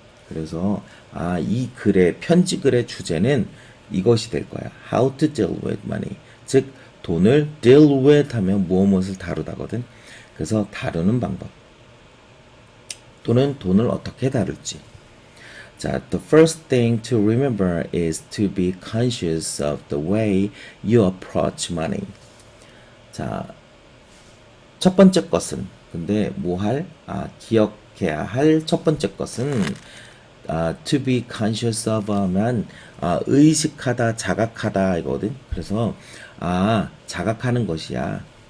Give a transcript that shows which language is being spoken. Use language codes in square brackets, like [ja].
[ko] 그래서 이 글의 편지 글의 주제는 이것이 될 거야. [en] How to deal with money. [ko] 즉 돈을 deal with 하면 무엇을 다루다거든. 그래서 다루는 방법. 또는 돈을 어떻게 다룰지. [en] 자, the first thing to remember is to be conscious of the way you approach money. [ko] 자, 첫 번째 것은 근데 뭐 할? 기억해야 할 첫 번째 것은 [en] to be conscious of [ko] 하면 의식하다, 자각하다 이거든. 그래서 자각하는 것이야.